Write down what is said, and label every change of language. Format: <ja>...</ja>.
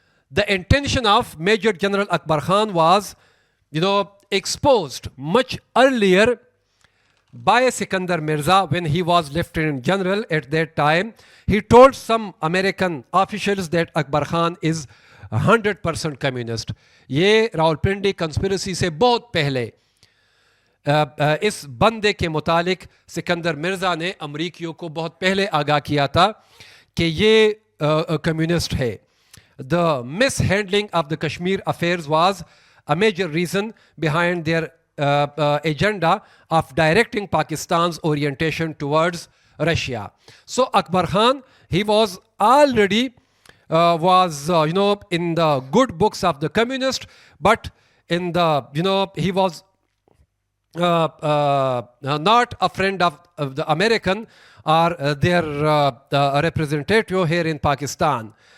<en>The intention of Major General Akbar Khan was exposed much earlier by Sikandar Mirza when he was Lieutenant General at that time. He told some American officials that Akbar Khan is 100% communist.</en> <hi>ये Rawalpindi conspiracy से बहुत पहले इस बंदे के मुतालिक सिकंदर मिर्ज़ा ने अमरीकियों को बहुत पहले आगाह किया था कि ये कम्युनिस्ट है.</hi> <en>The mishandling of the Kashmir affairs was a major reason behind their agenda of directing Pakistan's orientation towards Russia. So Akbar Khan, he was already in the good books of the communist, but in the he was not a friend of the American or their representative here in Pakistan.</en>